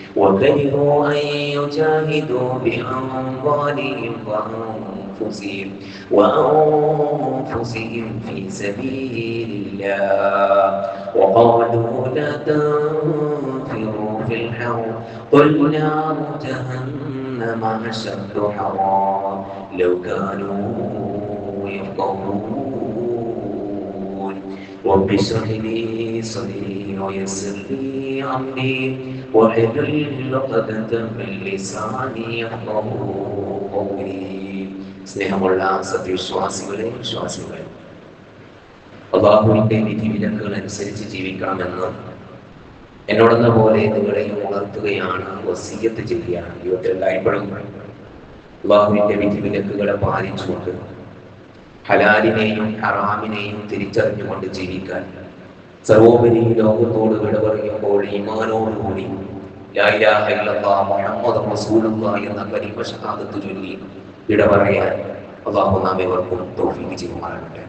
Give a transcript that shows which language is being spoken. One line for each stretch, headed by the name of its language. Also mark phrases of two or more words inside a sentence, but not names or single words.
Arabic: وأنفسهم في سبيل الله وقالوا لا تنفروا في الحر قل نار جهنم أشد حرا لو كانوا يفقهون رب اشرح لي صدري ويسر لي أمري واحلل عقدة من لساني يفقهوا قولي
Malayalam: സ്നേഹമുള്ള സത്യവിശ്വാസികളെ വിശ്വാസികളെ അല്ലാഹുവിന്റെ വിധിവിലക്കുകൾ അനുസരിച്ച് ജീവിക്കണമെന്ന് എന്നോടെന്ന പോലെ നിങ്ങളെയും ഉണർത്തുകയാണ്, വസിയ്യത്ത് ചെയ്യുകയാണ്. ജീവിതത്തിലെല്ലായ്പ്പോഴും അല്ലാഹുവിന്റെ വിധിവിലക്കുകളെ പാലിച്ചുകൊണ്ട് ഹലാലിനെയും ഹറാമിനെയും തിരിച്ചറിഞ്ഞുകൊണ്ട് ജീവിക്കാൻ, സർവോപരി ലോകത്തോട് വിട പറയുമ്പോൾ ഈമാനോടുകൂടി
Arabic: لا إله إلا الله محمد رسول الله
Malayalam: എന്ന കലിമ ഷഹാദത്ത് ചൊല്ലി വിട പറയാൻ അല്ലാഹു നാം ഏവർക്കും തൗഫീഖ് ചെയ്യുമാറാകട്ടെ.